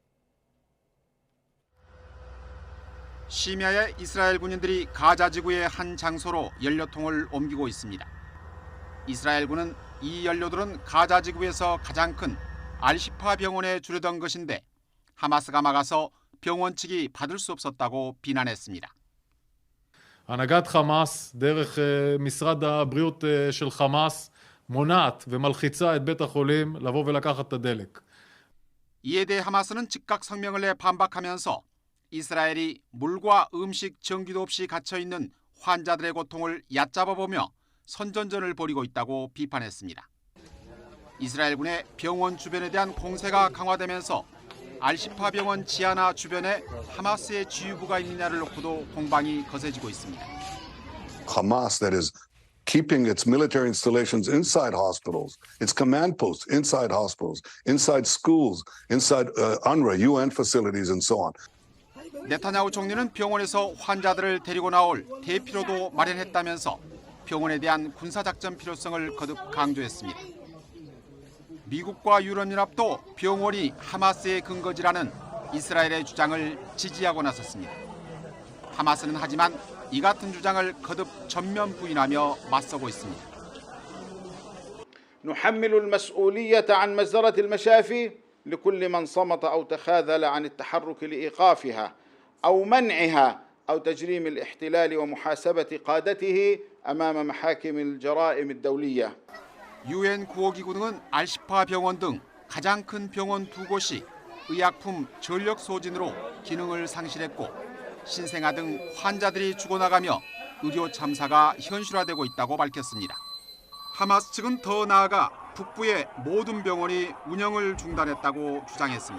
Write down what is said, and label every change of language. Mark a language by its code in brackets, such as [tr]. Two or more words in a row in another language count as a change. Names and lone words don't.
[ko] 심야에 이스라엘 군인들이 가자 지구의 한 장소로 연료통을 옮기고 있습니다. 이스라엘군은 이 연료들은 가자 지구에서 가장 큰 알시파 병원에 주려던 것인데 하마스가 막아서 병원 측이 받을 수 없었다고 비난했습니다. [he] הנהגת חמאס דרך משרד הבריאות של חמאס מונעת ומלחיצה את בית החולים לבוא ולקחת את הדלק. [ko] 이에 대해 하마스는 즉각 성명을 내 반박하면서 이스라엘이 물과 음식, 전기도 없이 갇혀 있는 환자들의 고통을 얕잡아보며 선전전을 벌이고 있다고 비판했습니다. 이스라엘군의 병원 주변에 대한 공세가 강화되면서 알시파 병원 지하나 주변에 하마스의 지휘부가 있느냐를 놓고도 공방이 거세지고 있습니다. [en] Hamas that is keeping its military installations inside hospitals, its command posts inside hospitals, inside schools, inside UNRWA, UN facilities and so on. [ko] 네타냐후 총리는 병원에서 환자들을 데리고 나올 대피로도 마련했다면서 병원에 대한 군사작전 필요성을 거듭 강조했습니다. 미국과 유럽연합도 병원이 하마스의 근거지라는 이스라엘의 주장을 지지하고 나섰습니다. 하마스는 하지만 이 같은 주장을 거듭 전면 부인하며 맞서고 있습니다. [ar] نحمل المسؤولية عن مجزرة المشافي لكل من صمت أو تخاذل عن التحرك لإيقافها أو منعها أو تجريم الاحتلال ومحاسبة قادته أمام محاكم الجرائم الدولية. [ko] UN 구호기구 등은 알시파 병원 등 가장 큰 병원 2곳이 의약품 전력 소진으로 기능을 상실했고 신생아 등 환자들이 죽어나가며 의료 참사가 현실화되고 있다고 밝혔습니다. 하마스 측은 더 나아가 북부의 모든 병원이 운영을 중단했다고 주장했습니다.